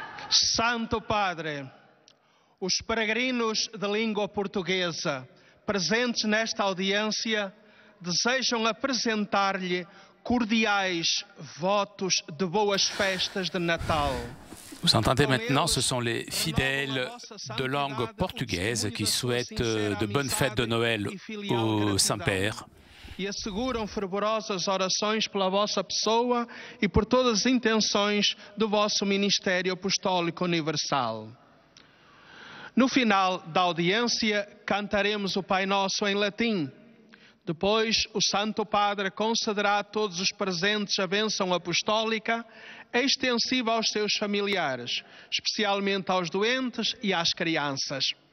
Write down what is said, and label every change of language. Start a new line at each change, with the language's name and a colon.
Portuguese: Santo Padre, os peregrinos de língua portuguesa presentes nesta audiência desejam apresentar-lhe cordiais votos de boas festas de Natal.
French: Vous entendez maintenant, ce sont les fidèles de langue portugaise qui souhaitent de bonnes fêtes de Noël au Saint-Père.
Portuguese: E asseguram fervorosas orações pela vossa pessoa e por todas as intenções do vosso Ministério Apostólico Universal. No final da audiência, cantaremos o Pai Nosso em latim. Depois, o Santo Padre concederá a todos os presentes a bênção apostólica, extensiva aos seus familiares, especialmente aos doentes e às crianças.